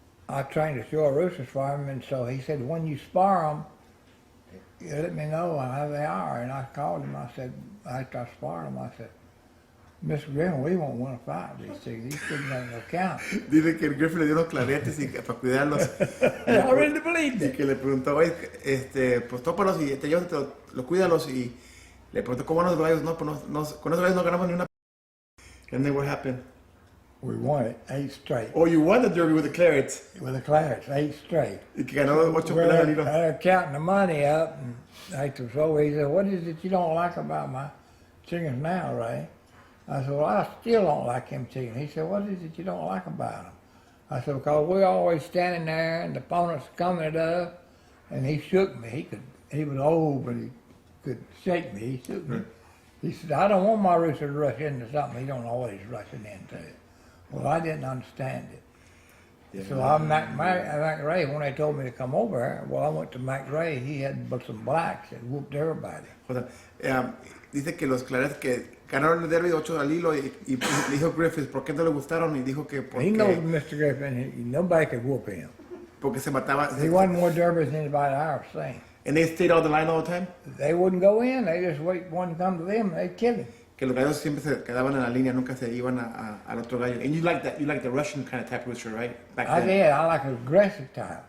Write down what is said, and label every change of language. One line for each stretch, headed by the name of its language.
English: I trained a show of roosters for him, and so he said, when you spar them, you let me know how they are. And I called him. I said, after I sparred them, I said, Mr. Griffin, we won't want to fight these chickens. These chickens ain't no count.
Spanish: Dice que el Griffin le dio unos claretes para cuidarlos.
English: I really believed
Spanish: Y
English: it.
Spanish: que le preguntó, oye, pues tópalos y los cuídalos. Y le preguntó, ¿cómo van los gallos? No, pues con esos gallos no ganamos ni una.
English: And then what happened? We won it 8 straight. Oh, you won the Derby with the Clarets. With the Clarets, 8 straight.
Spanish: Y que ganó 8
English: Well,
Spanish: peleas al hilo.
English: they're counting the money up, and after so he said, what is it you don't like about my chickens now, Ray? I said, well, I still don't like them chickens. He said, what is it you don't like about them? I said, because we're always standing there, and the opponent's coming at us, and he shook me. He was old, but he could shake me. He shook me. He said, I don't want my rooster to rush into something he don't always rushing into it. Well, I didn't understand it. Yeah. So I Mac Ray, when they told me to come over here, well, I went to Mac Ray. He had some blacks that whooped everybody.
Spanish: O sea, dice que los Clarets que ganaron el Derby 8 al hilo y le dijo Griffith, ¿por qué no le gustaron? Y dijo que
English: He knows
Spanish: porque,
English: Mr. Griffin. Nobody could whoop him.
Spanish: porque se mataba.
English: He won more derbies than anybody I ever seen. And they stayed on the line all the time. They wouldn't go in. They just wait one to come to them, and they'd kill him.
Spanish: Que los gallos siempre se quedaban en la línea, nunca se iban al otro gallo.
English: And you like that? You like the Russian kind of type of rooster, right? Back I then. did. I like an aggressive type.